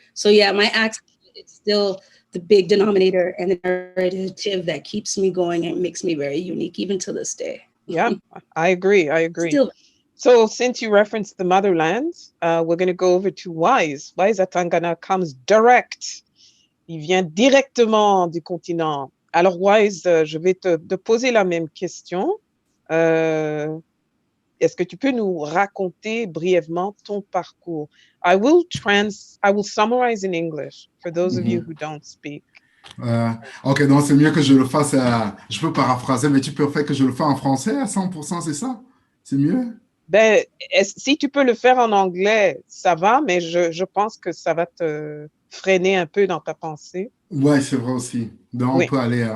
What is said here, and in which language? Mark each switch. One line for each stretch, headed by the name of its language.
English: So yeah, my accent, it's still the big denominator and the narrative that keeps me going and makes me very unique even to this day. Yeah, I agree. Still. So since you referenced the motherland, we're going to go over to Wise. Wise Atangana comes direct.
French: Il vient directement du continent. Alors Wise, je vais te poser la même question. Est-ce que tu peux nous raconter brièvement ton parcours?
English: I will summarize in English for those of you who don't speak.
French: Ok, donc c'est mieux que je le fasse. Je peux paraphraser, mais tu préfères que je le fasse en français à 100%, c'est ça? C'est mieux? Ben, si tu peux le faire en anglais, ça va, mais je pense que ça va te freiner un peu dans ta pensée. Ouais, c'est vrai aussi. Donc, on peut aller.